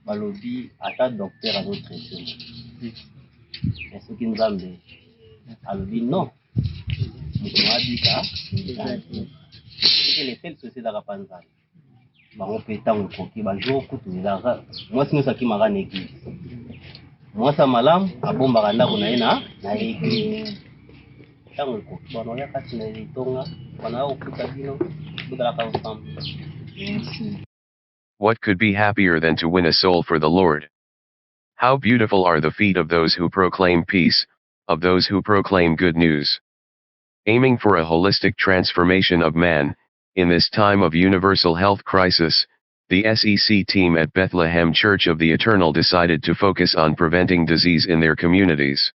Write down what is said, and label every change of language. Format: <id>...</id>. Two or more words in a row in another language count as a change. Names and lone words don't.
<ln>balobi ata docteur azotraite mais soki nzambe alobi non moto abika</ln> <fr>les telles sociétés</fr> <ln>ezaka mpa nzambe bango mpe ntango ekoki bajour kutu ezalaka mwasi nyonso akimaka na église mwasi ya malamu abombaka ndako na ye na église ntango ekoki banoya kati na etonga banoya kokuta bino tozalaka ensemble.</ln> <en>What could be happier than to win a soul for the Lord? How beautiful are the feet of those who proclaim peace, of those who proclaim good news. Aiming for a holistic transformation of man, in this time of universal health crisis, the SEC team at Bethlehem Church of the Eternal decided to focus on preventing disease in their communities.</en>